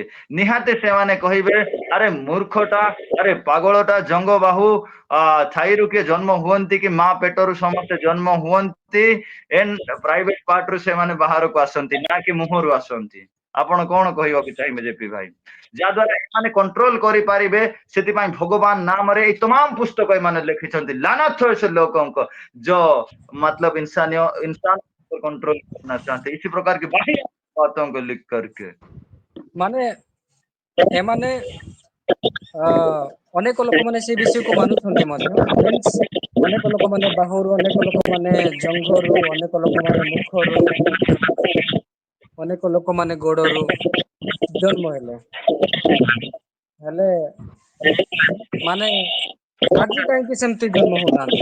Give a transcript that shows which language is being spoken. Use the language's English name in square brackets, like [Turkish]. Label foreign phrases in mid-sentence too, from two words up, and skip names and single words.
[Odia] ନିହାତି ସେମାନେ କହିବେ ଆରେ ମୂର୍ଖଟା ଆରେ ପାଗଳଟା ଜଙ୍ଗ ବାହୁ ଥାଇରୁ କିଏ ଜନ୍ମ ହୁଅନ୍ତି କି ମା ପେଟରୁ ସମସ୍ତେ ଜନ୍ମ ହୁଅନ୍ତି [English] and private part [Odia] ସେମାନେ ବାହାରକୁ ଆସନ୍ତି ନା କି ମୁହଁରୁ ଆସନ୍ତି। ଆପଣ କଣ କହିବାକୁ ଚାହିଁବେ ଜେପି ଭାଇ? ଯାହାଦ୍ୱାରା ଏମାନେ କଣ୍ଟ୍ରୋଲ କରିପାରିବେ ସେଥିପାଇଁ ଭଗବାନ ନାମରେ ଏଇ ତମାମ ପୁସ୍ତକ ଏମାନେ ଲେଖିଛନ୍ତି। [Hindi] ଲାନତ हो से लोगों को जो मतलब इंसान को कंट्रोल करना चाहते इसी प्रकार की बाकी बातों को लिख करके [Odia] ମାନେ ଏମାନେ ଅନେକ ଲୋକମାନେ ସେ ବିଷୟକୁ ମାନୁଛନ୍ତି ମଧ୍ୟ ମିନ୍ସ ଅନେକ ଲୋକମାନେ ବାହୁରୁ ଅନେକ ଲୋକମାନେ ଜଙ୍ଘରୁ ଅନେକ ଲୋକମାନେ ମୁଖରୁ ଅନେକ ଲୋକମାନେ ଗୋଡରୁ ଜନ୍ମ ହେଲେ ହେଲେ ମାନେ ଆଜି କାହିଁକି ସେମିତି ଜନ୍ମ ହଉନାହାନ୍ତି?